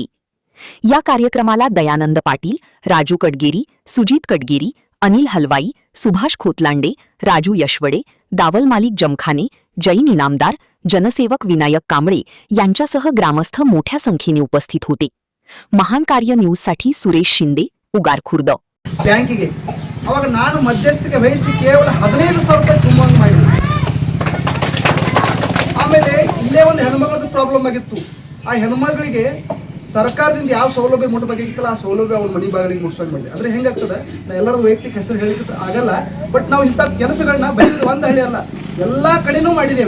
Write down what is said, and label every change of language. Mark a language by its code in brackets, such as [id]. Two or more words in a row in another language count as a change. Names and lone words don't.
[mr] या कार्यक्रमाला दयानंद पाटील, राजू कटगेरी, सुजित कटगेरी, अनिल हलवाई, सुभाष खोतलांडे, राजू यशवडे, दावल मालिक जमखाने, जैन इनामदार, जनसेवक विनायक कांबळे यांच्यासह ग्रामस्थ मोठ्या संख्येने उपस्थित होते. महान कार्य न्यूजसाठी सुरेश शिंदे, उगार खुर्द. [kn] ಬ್ಯಾಂಕಿಗೆ ಅವಾಗ ನಾನು ಮಧ್ಯಸ್ಥಿಕೆ ವಹಿಸಿ ಕೇವಲ 15,000 ರೂಪಾಯಿ ತುಂಬಂಗೆ ಮಾಡಿದೆ. ಆಮೇಲೆ ಇಲ್ಲೇ ಒಂದು ಹೆಣ್ಮಗಳದ್ದು ಪ್ರಾಬ್ಲಮ್ ಆಗಿತ್ತು. ಆ ಹೆಣ್ಮಗಳಿಗೆ ಸರ್ಕಾರದಿಂದ ಯಾವ ಸೌಲಭ್ಯ ಮುಟ್ಟಬೇಕಾಗಿತ್ತಲ್ಲ ಆ ಸೌಲಭ್ಯ ಅವ್ರ ಮನೆ ಬಾಗಿಲಿಗೆ ಮುಟ್ಸೋಕೆ ಮಾಡಿದೆ. ಅಂದರೆ ಹೆಂಗಾಗ್ತದೆ, ನಾ ಎಲ್ಲರದ್ದು ವೈಯಕ್ತಿಕ ಹೆಸರು ಹೇಳಿಕ್ಕೆ ಆಗಲ್ಲ, ಬಟ್ ನಾವು ಇಂಥ ಕೆಲಸಗಳನ್ನ ಬರೀ ಒಂದು ಹಳ್ಳಿ ಅಲ್ಲ ಎಲ್ಲ ಕಡೆನೂ ಮಾಡಿದ್ದೇವೆ.